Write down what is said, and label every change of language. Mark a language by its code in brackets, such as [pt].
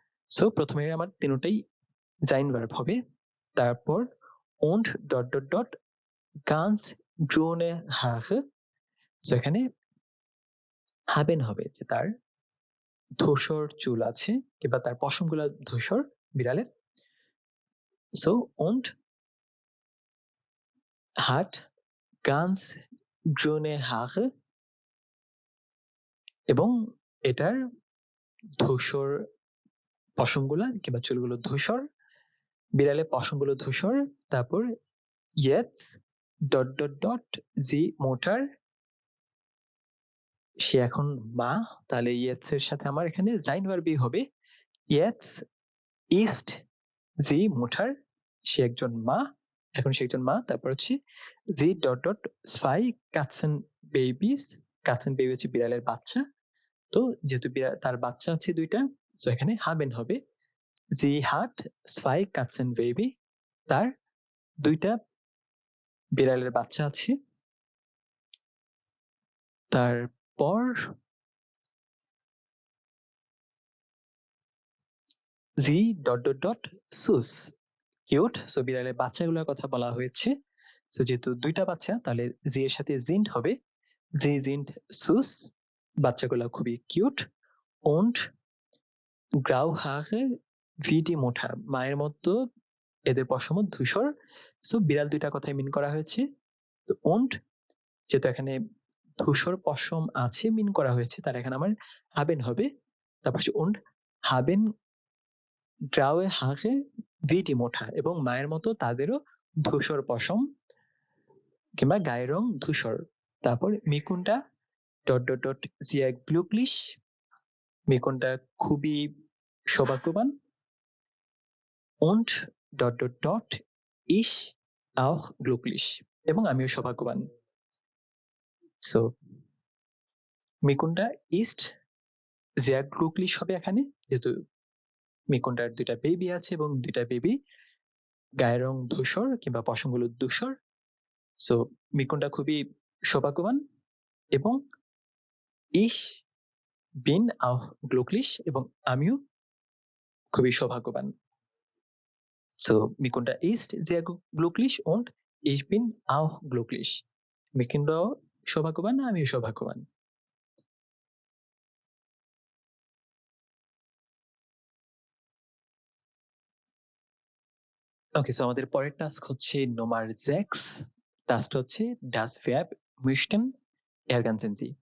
[bn] So প্রথমে আমার তিনটাই sein verb হবে। তারপর und ... [de] ganz grüne Haare. [bn] So এখানে haben হবে যে তার ধূসর চুল আছে কিংবা তার পশমগুলো ধূসর বিড়ালের। [de] সো und hat ganz grüne Haare. [bn] এবং এটার ধূসর পশমগুলা কিংবা চুলগুলো ধূসর, বিড়ালের পশমগুলো ধূসর। [de] তারপর jetzt ... sie Mutter. [bn] সে এখন মা। তাহলে jetzt এর সাথে আমার এখানে sein verb হবে [de] jetzt ist sie Mutter. [bn] সে একজন মা, এখন সে একজন মা। [de] তারপর হচ্ছে sie ... 2 Katzenbabys. [bn] Katzenbaby হচ্ছে বিড়ালের বাচ্চা। তো যেহেতু তার বাচ্চা আছে 2টা, সো এখানে haben হবে [de] sie hat 2 Katzenbaby. [bn] তার 2টা বিড়ালের বাচ্চা আছে। [de] তারপর sie ... süß. কিউট। [bn] সো বিড়ালের বাচ্চাগুলোর কথা বলা হয়েছে। সো যেহেতু 2টা বাচ্চা, তাহলে জি এর সাথে sind হবে [de] sie sind süß. [bn] বাচ্চাগুলো খুবই cute. [de] und graue Haare wie die Mutter. [bn] মায়ের মতো এদের পশম ধূসর। সো বিড়াল 2টা কথাই মিন করা হয়েছে। তো und যেহেতু এখানে ধূসর পশম আছে মিন করা হয়েছে, তার এখানে আমার haben হবে। তারপর হচ্ছে [de] und haben graue Haare wie die Mutter. [bn] এবং মায়ের মতো তাদেরও ধূসর পশম কিংবা গায়ের রং ধূসর। [de] তারপর মিকুনটা ... sehr glücklich. [bn] মিকুনটা খুবই সৌভাগ্যবান। und ... [de] ich auch glücklich. [bn] এবং আমিও সৌভাগ্যবান। সো মিকুনটা [de] ist sehr glücklich [bn] হবে এখানে, যেহেতু মিকুনটার 2টা বেবি আছে এবং 2টা বেবি গায়ের রং ধূসর কিংবা পশমগুলো ধূসর। সো মিকুনটা খুবই সৌভাগ্যবান এবং [de] ich bin auch glücklich [bn] এবং আমিও খুবই সৌভাগ্যবান। [de] So, Mikunda ist sehr glücklich und ich bin auch glücklich. [bn] মিকিন্দাও সৌভাগ্যবান, আমিও সৌভাগ্যবান। ওকে, সো আমাদের পরের টাস্ক হচ্ছে নোমার জেক্স। টাস্কটা হচ্ছে ডাস ভ্যাব মিশটেন এরগানসেন জি।